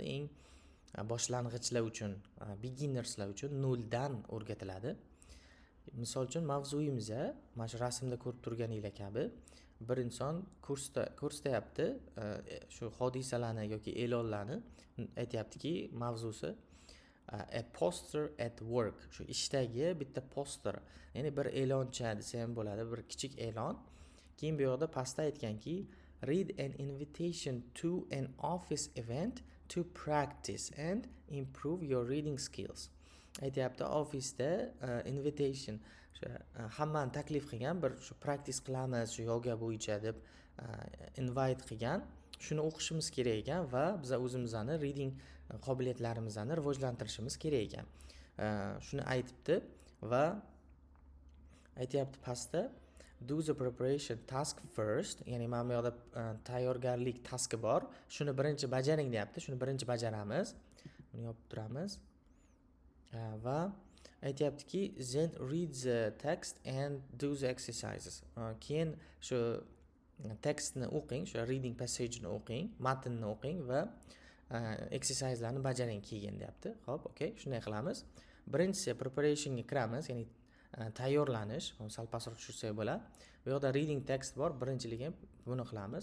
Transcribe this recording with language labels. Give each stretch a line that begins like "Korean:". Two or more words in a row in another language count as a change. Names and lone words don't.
Uzbek: Eng boshlang'ichlar uchun, beginnerslar uchun 0 dan o'rgatiladi. Misol uchun mavzuyimiz mana shu rasmda ko'rib turganinglar kabi bir inson ko'rsatyapti shu hodisalarni yoki e'lonlarni, aytayaptiki mavzusi
English: a poster at work.
Uzbek: Shu ishdagi bitta poster, ya'ni bir e'loncha desa ham bo'ladi, bir kichik e'lon. Keyin bu yoqda pastda aytganki
English: read an invitation to an office event to practice and improve your reading skills.
Uzbek: Aytayapti ofisda invitation, hammani taklif qilgan, bir shu practice qilamiz shu yoga bo'yicha deb invite qilgan. Shuni o'qishimiz kerak ekan va biz o'zimizni reading qobiliyatlarimizni rivojlantirishimiz kerak ekan. Shuni aytibdi va aytayapti pastda
English: do the preparation task first,
Uzbek: ya'ni mana bu yoqda tayyorgarlik taski bor. Shuni birinchi bajaring deyapti. Shuni birinchi bajaramiz. Buni yopib turamiz. Va aytayaptiki
English: then read the text and do the exercises.
Uzbek: Keyin shu tekstni o'qing, shu
English: reading passage-
Uzbek: ni o'qing, matnni o'qing va exerciselarni bajaring keyin deyapti. Xo'p, okey, shunday qilamiz. Birinchisi preparationga kiramiz, ya'ni tayyorlanish, sal pastroq tushirsak bo'ladi. Bu yoqda
English: reading text
Uzbek: bor, birinchiligi buni qilamiz.